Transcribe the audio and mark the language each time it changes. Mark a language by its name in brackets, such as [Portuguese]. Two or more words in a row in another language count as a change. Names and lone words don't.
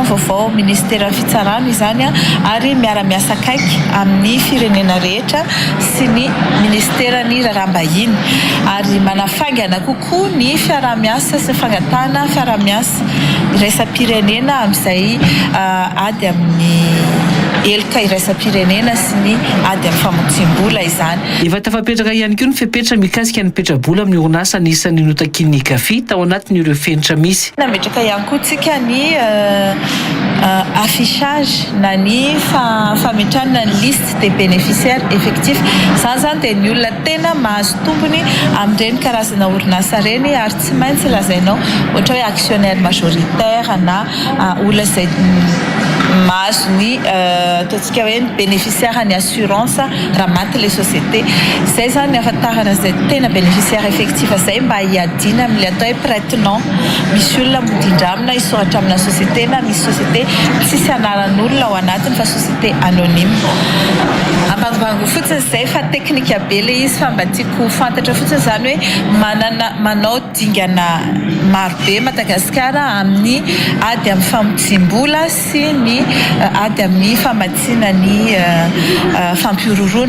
[Malagasy] vaovao ministère fitsarana izany ary miara-miasa akaiky amin'ny firenena rehetra sy ny ministère ny raharaham-bahiny ary manafangana kokoa ny fiara-miasa sy fangatana fiara-miasa iraisam-pirenena amin'izay ady amin'ny elika iraisam-pirenena sy ny ady amin'ny famatsim-bola izany. Efa tafapetraka ihany koa ny fepetra mikasika ny petrabola amin'ny orinasa anisan'ny notakin'ny kafi tao anatin'ireo fenitra misy. Nametraka ihany koa tsika ny affichage na ny fametrahana ny [French] liste des bénéficiaires effectifs [Malagasy] izany zany dia ny olona tena mahazo tombony amin'ireny karazana orinasa reny ary tsy maintsy lazainao ohatra hoe [French] actionnaire majoritaire [Malagasy] na olona izay mahazo ny ataontsika hoe ny bénéficiaire ny assurance raha maty [French] les sociétés [Malagasy] zay zany ny ahafantarana izay tena [French] bénéficiaire effectif [Malagasy] zay mba hiadina amin'ilay atao hoe prête-nom misy olona modindramina hisoratra amina société na misy société tsisy anaran'olona ao anatiny fa [French] société anonyme [Malagasy] ambanimbanigo fotsiny zay fa teknika be le izy fa mba tiako fantatra fotsiny zany hoe manao dingana marobe Madagasikara amin'ny ady amin'ny famatsim-bola sy ny ady amin'ny famatsiana ny fampiororona.